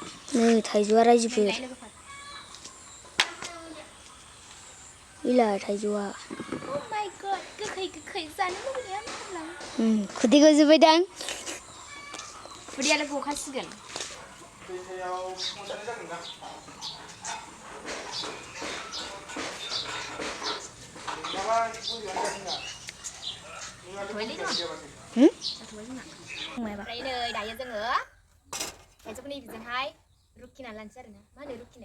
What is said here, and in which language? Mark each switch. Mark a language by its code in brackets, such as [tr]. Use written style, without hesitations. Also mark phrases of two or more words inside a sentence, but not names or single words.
[brx] नै थाइजौआ रायजोफोर नायलाय लोगोफोर गैला थाइजौआ [en] Oh my god [brx] गोखै जानो लुबैनाया होनलां खुदै गजोबबायदां खुदैयालाय गखासिगोन ओमफ्राय नै दायो जोङो थाइजौखौ नैबेजोंहाय रुखिनानै लानोसै आरोना मा होनो रुखिनाय